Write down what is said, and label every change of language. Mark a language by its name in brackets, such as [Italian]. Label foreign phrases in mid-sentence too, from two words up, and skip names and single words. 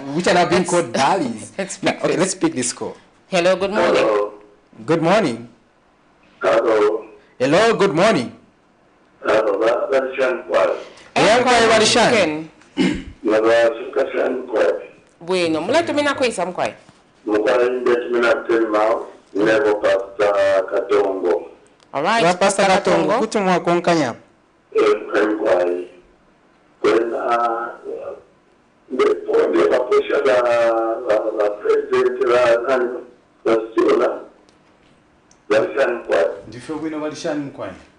[English] which are now being called barleys. Okay, let's pick this call. Hello, good morning. Hello. Good morning. Hello. Hello, good morning. Hello, [Bemba] Bueno, mulatu mina kwisa mkwai. [English] All right, Pastor Katongo. [Bemba] Kutumwa konkanya. Ndifo bwino balishani mkwai.